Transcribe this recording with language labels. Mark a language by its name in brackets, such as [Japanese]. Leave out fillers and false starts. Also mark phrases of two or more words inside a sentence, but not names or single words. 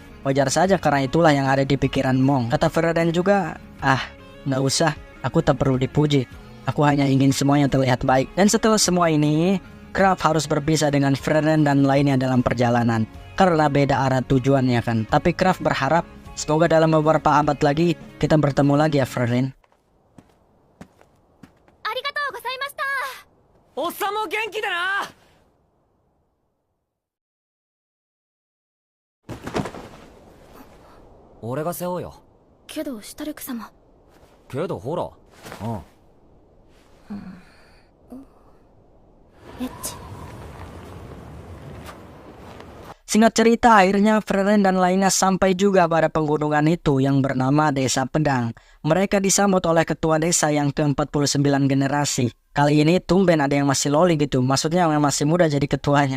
[Indonesian] Wajar saja karena itulah yang ada di pikiran Mong. Kata Freren juga, nggak usah, aku tak perlu dipuji. Aku hanya ingin semuanya terlihat baik. Dan setelah semua ini, Kraft harus berpisah dengan Freren dan lainnya dalam perjalanan. Karena beda arah tujuannya kan. Tapi Kraft berharap, semoga dalam beberapa abad lagi, kita bertemu lagi ya Freren. [Japanese] ありがとうございました。おっさんも元気でな。俺が背負うよ。けどシュタルク様。けどほら。エッチ。 [Indonesian] Singkat cerita, akhirnya Freren dan lainnya sampai juga pada penggunungan itu yang bernama Desa Pedang. Mereka disambut oleh ketua desa yang ke-49 generasi. Kali ini tumben ada yang masih loli gitu, maksudnya yang masih muda jadi ketuanya.